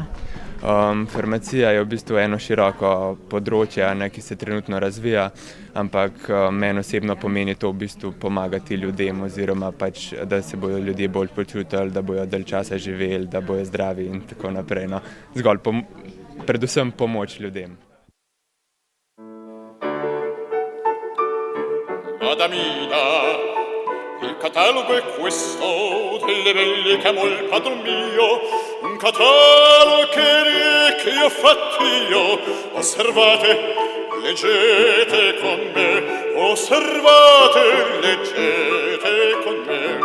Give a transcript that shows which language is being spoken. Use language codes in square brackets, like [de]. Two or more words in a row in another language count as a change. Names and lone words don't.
[sl] Farmacija je v bistvu eno široko področje, ki se trenutno razvija, ampak meni osebno pomeni to v bistvu pomagati ljudem oziroma pač, da se bodo ljudje bolj počutili, da bodo dalj časa živeli, da bodo zdravi in tako naprej. No. Zgolj predvsem pomoč ljudem. [it] Adamina, il catalogo è questo delle belle che amo il padron mio, un catalogo che io ho fatto io. Osservate, leggete con me, osservate, leggete con me.